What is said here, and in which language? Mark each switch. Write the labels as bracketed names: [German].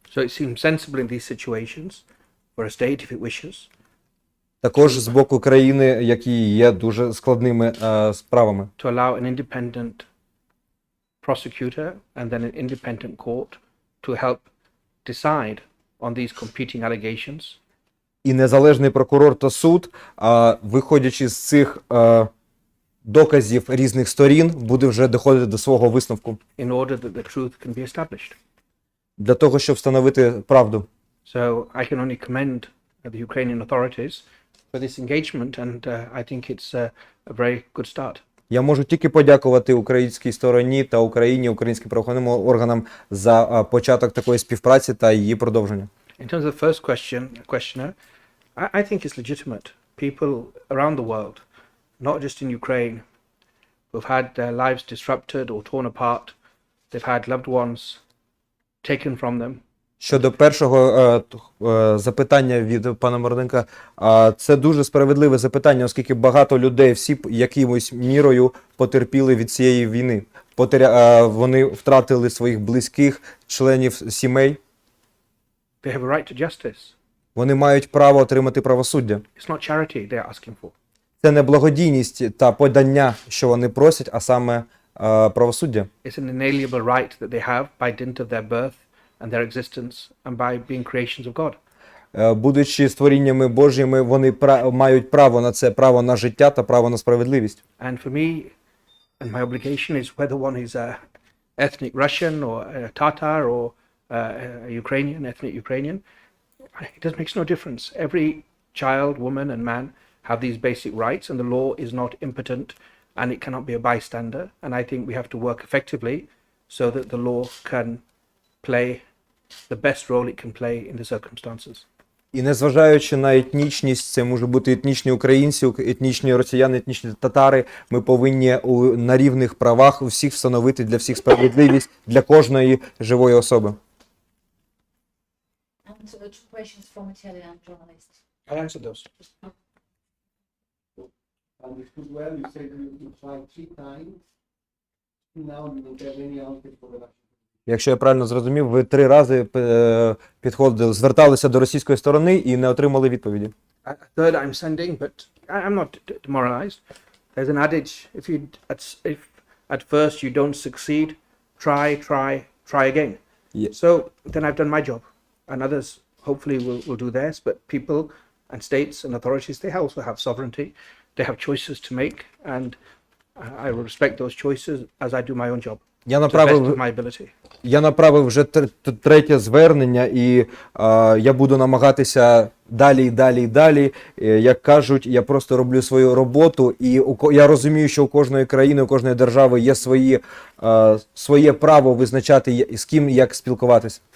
[English] So it seems sensible in these situations for a state, if it wishes, [Ukrainian] Також з боку країни, які є дуже складними справами. [English] to allow an independent prosecutor and then an independent court to help decide on these competing allegations. [Ukrainian] І незалежний прокурор та суд, виходячи з цих доказів різних сторін, буде вже доходити до свого висновку. [English] In order that the truth can be established. [Ukrainian] Для того, щоб встановити правду. [English] So I can only commend the Ukrainian authorities for this engagement, and I think it's a very good start. [Ukrainian] Я можу тільки подякувати українській стороні та Україні, українським правоохоронним органам за початок такої співпраці та її продовження. [English] In terms of the first questioner, I think it's legitimate. people around the world, not just in Ukraine, who've had their lives disrupted or torn apart. They've had loved ones taken from them. [Ukrainian] Щодо першого запитання від пана Морденка, це дуже справедливе запитання, оскільки багато людей, всі якимось мірою потерпіли від цієї війни. Вони втратили своїх близьких, членів сімей. [English] They have a right to justice. [Ukrainian] Вони мають право отримати правосуддя. [English] It's not charity they are asking for. [Ukrainian] Це не благодійність та подання, що вони просять, а саме правосуддя. [English] It's an inalienable right that they have by dint of their birth and their existence and by being creations of God. [Ukrainian] Будучи створіннями Божіми, вони мають право на це, право на життя та право на справедливість. [English] And for me, and my obligation is whether one is a ethnic Russian or a Tatar or a Ukrainian, ethnic Ukrainian, it makes no difference. Every child, woman and man have these basic rights and the law is not impotent and it cannot be a bystander. And I think we have to work effectively so that the law can play the best role it can play in the circumstances. [Ukrainian] І незважаючи на етнічність, це може бути етнічні українці, етнічні росіяни, етнічні татари, ми повинні на рівних правах у всіх встановити для всіх справедливість, для кожної живої особи. [English] And two questions from Italian journalists. I answered those. Understood well, you said you tried 3 times. Now you don't have any answer for the Russian. [Ukrainian] Якщо я правильно зрозумів, ви 3 рази підходили, зверталися до російської сторони і не отримали відповіді. [English] A third I'm sending, but I'm not demoralized. There's an adage, if at first you don't succeed, try again. Yeah. So then I've done my job, and others hopefully will do theirs, but people and states and authorities, they also have sovereignty. They have choices to make, and I will respect those choices as I do my own job. [Ukrainian] Я [English] To the best of [Ukrainian] направив, [English] my ability. [Ukrainian] я направив вже третє звернення, і я буду намагатися далі. Як кажуть, я просто роблю свою роботу, і я розумію, що у кожної країни, у кожної держави є своє право визначати, з ким як спілкуватися.